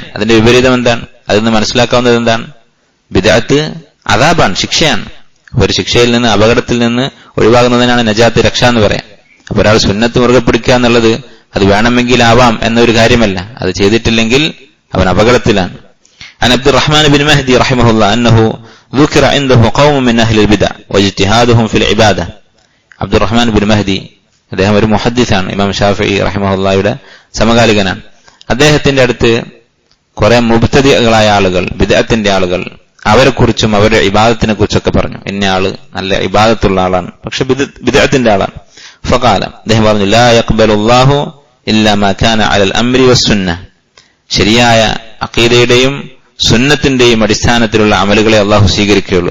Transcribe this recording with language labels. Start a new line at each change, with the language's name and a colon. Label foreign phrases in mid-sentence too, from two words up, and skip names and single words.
Malayalam: അതിന്റെ വിപരീതം എന്താണ്? അതിൽ നിന്ന് മനസ്സിലാക്കാവുന്നത് എന്താണ്? ബിദ്അത്ത് അദാബാണ്, ശിക്ഷയാണ്. ഒരു ശിക്ഷയിൽ നിന്ന്, അപകടത്തിൽ നിന്ന് ഒഴിവാകുന്നതിനാണ് നജാത്ത്, രക്ഷ എന്ന് പറയാം. അപ്പൊ ഒരാൾ സുന്നത്ത് മുറുകെ പിടിക്കുക എന്നുള്ളത് അത് വേണമെങ്കിൽ ആവാം എന്നൊരു കാര്യമല്ല. അത് ചെയ്തിട്ടില്ലെങ്കിൽ അവൻ അപകടത്തിലാണ്.
Arabic: عن عبد الرحمن بن مهدي رحمه الله أنه ذكر عنده قوم من أهل البدع واجتهادهم في العبادة.
Malayalam: عبد الرحمن بن مهدي അദ്ദേഹം ഒരു മുഹദ്ദിസാണ്, ഇമാം ഷാഫിഈ റഹിമഹുല്ലാഹയുടെ സമകാലികനാണ്. അദ്ദേഹത്തിന്റെ അടുത്ത് കുറെ മുബ്തദിഅകളായ ആളുകൾ, ബിദ്അത്തിന്റെ ആളുകൾ, അവരെ കുറിച്ചും അവരുടെ ഇബാദത്തിനെ കുറിച്ചൊക്കെ പറഞ്ഞു. ഇന്ന ആള് നല്ല ഇബാദത്തുള്ള ആളാണ്, പക്ഷെ ബിദ്അത്തിന്റെ ആളാണ്. ഫഖാല, അദ്ദേഹം പറഞ്ഞു,
Arabic: لا يقبل الله إلا ما كان على الأمر والسنة,
Malayalam: ശരിയായ അഖീദയുടെയും സുന്നത്തിന്റെയും അടിസ്ഥാനത്തിലുള്ള അമലുകളെ അള്ളാഹു സ്വീകരിക്കുകയുള്ളൂ.